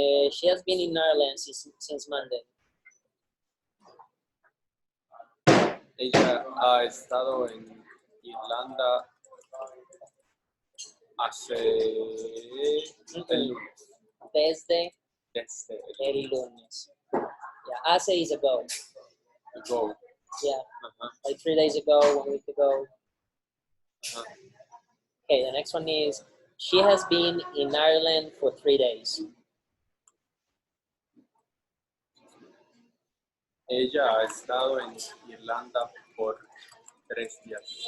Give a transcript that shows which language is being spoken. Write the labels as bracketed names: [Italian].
[English] She has been in Ireland since Monday. [Spanish] Ella ha estado en Irlanda hace el lunes. Desde Desde el lunes. [English] Yeah, hace is ago. Go. Yeah, Ajá, like 3 days ago, 1 week ago. ajá. Okay, the next one is, she has been in Ireland for 3 days. [Spanish] Ella ha estado en Irlanda por 3 días.